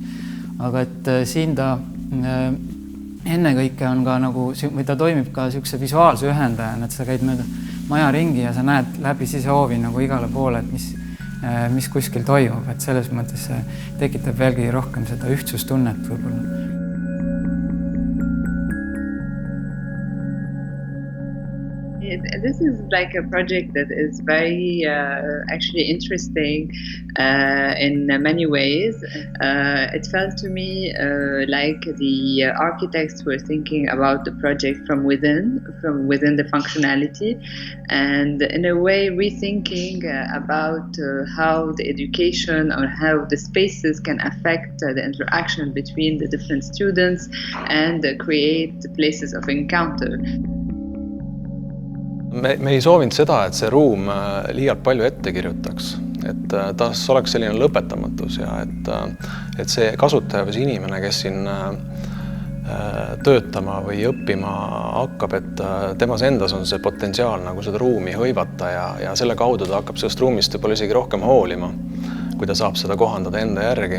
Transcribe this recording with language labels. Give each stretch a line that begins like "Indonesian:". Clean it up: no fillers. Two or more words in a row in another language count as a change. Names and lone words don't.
Estonian: Aga et siin ta ennekõike on ka nagu, või ta toimib ka niisuguse visuaalse ühendajana, et sa käid mööda maja ringi ja sa näed läbi sisehoovi nagu igale poole, et mis kuskil toimub, et selles mõttes see tekitab veelgi rohkem seda ühtsustunnet võib-olla.
English: This is like a project that is very actually interesting in many ways. It felt to me like the architects were thinking about the project from within the functionality, and in a way rethinking about how the education or how the spaces can affect the interaction between the different students and create places of encounter.
Estonian: Me ei soovinud seda, et see ruum liialt palju ette kirjutaks, et tas oleks selline lõpetamatus ja et see kasutaja või see inimene, kes siin töötama või õppima hakkab, et temas endas on see potentsiaal nagu seda ruumi hõivata ja selle kaudu ta hakkab sellest ruumist võib-olla isegi rohkem hoolima, kui ta saab seda kohandada enda järgi.